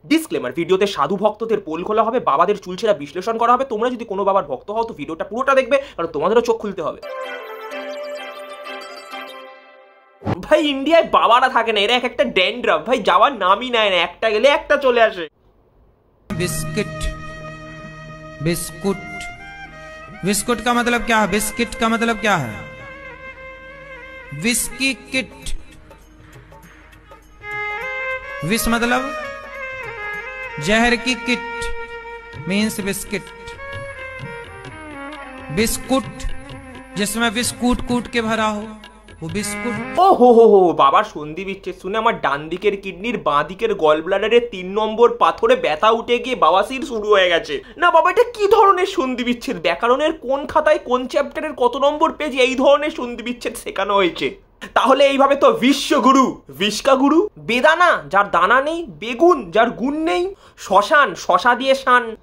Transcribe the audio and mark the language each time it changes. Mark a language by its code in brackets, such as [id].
[bn] Disclaimer, ভিডিওতে সাধু ভক্তদের পোল খোলা হবে, বাবাদের চুলছেরা বিশ্লেষণ করা হবে। তোমরা যদি কোনো বাবার ভক্ত হও তো ভিডিওটা পুরোটা দেখবে, কারণ তোমাদেরও চোখ খুলতে হবে। ভাই ইন্ডিয়ায় বাবারা থাকে না, এরা এক একটা ড্যান্ড্রাফ ভাই, যাওয়ার নামই নেয় না, একটা গেলে একটা চলে আসে। [hi] बिस्किट बिस्कुट बिस्कुट का मतलब क्या है? बिस्किट का मतलब क्या है? Whisky kit. विस मतलब जहर की किट मीन्स बिस्किट। बिस्कुट जिसमें विष कूट कूट के भरा हो वो बिस्कुट। [bn] ও হো বাবার সন্ধি বিচ্ছেদ শুনে আমার ডান দিকের কিডনির বাঁ দিকের গল ব্লাডারের 3 নম্বর পাথরে ব্যথা উঠে গিয়ে বাবাসির শুরু হয়ে গেছে। না বাবা, এটা কি ধরনের সন্ধি বিচ্ছেদ? ব্যাকরণের কোন খাতায় কোন চ্যাপ্টারের কত নম্বর পেজ এই ধরনের সন্ধি বিচ্ছেদ শেখানো হয়েছে? তাহলে এইভাবে তো বিশ্বগুরু, বিষ্কা গুরু, বেদানা যার দানা নেই, বেগুন যার গুণ নেই, শ্মশান শশা দিয়ে শান।